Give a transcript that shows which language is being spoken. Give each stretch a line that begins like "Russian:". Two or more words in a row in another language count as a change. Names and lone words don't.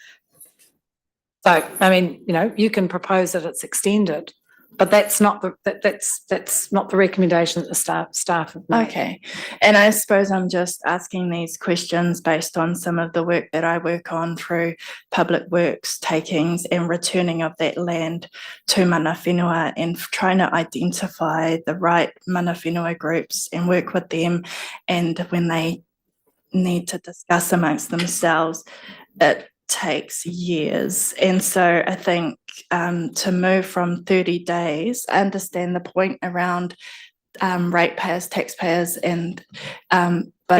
English: So, I mean, you can propose that it's extended, but that's not the recommendation that the staff have made. Okay, and I suppose I'm just asking these questions based on some of the work that I work on through public works takings and returning of that land to
Māori: mana whenua
English: and trying to identify the right
Māori: mana whenua
English: groups and work with them, and when they need to discuss amongst themselves, it takes years. And so I think to move from 30 days, I understand the point around ratepayers, taxpayers, and but